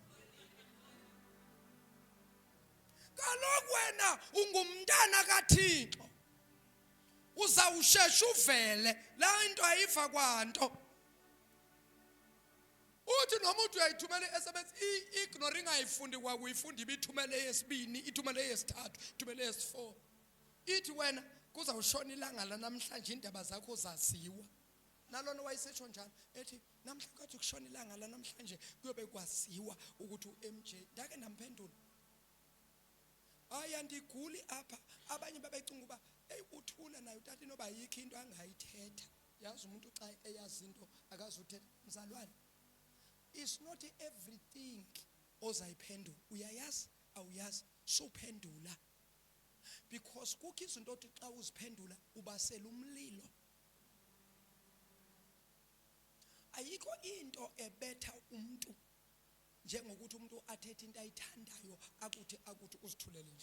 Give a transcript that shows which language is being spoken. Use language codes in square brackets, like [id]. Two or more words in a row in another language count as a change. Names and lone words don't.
[xh] Kaloku wena ungumntana kaThixo. Uzawushesha uvele la into ayiva kwanto. Uthi noma uthi uyayithumela i-SMS i-ignore ingayifundi kwakuyifunda ibithumele yesibini, ithumele yesithathu, ithumele yesi4. Ithi wena kuzawushona ilanga la namhlanje indaba zakho zaziwa. Nalona wayisetsho njalo ethi namhlanje kathi kushona ilanga la namhlanje kuyobe kwaziwa ukuthi uMJ ndake ndamphendula. Aya ndiguli apha abanye babecinga uba hey uthula nayo utata inoba yikho into angayithetha. Yazi umuntu xa eyazi into akazuthetha. Mzalwane, [en] it's not everything [xh] ozayiphendula. Uyayazi awuyazi suphendula. Because kukho izinto othi xa uziphendula ubasela umlilo. Ayikho into ebetha umuntu njengokuthi umuntu athethe into ayithandayo akuthi uzithulele nje.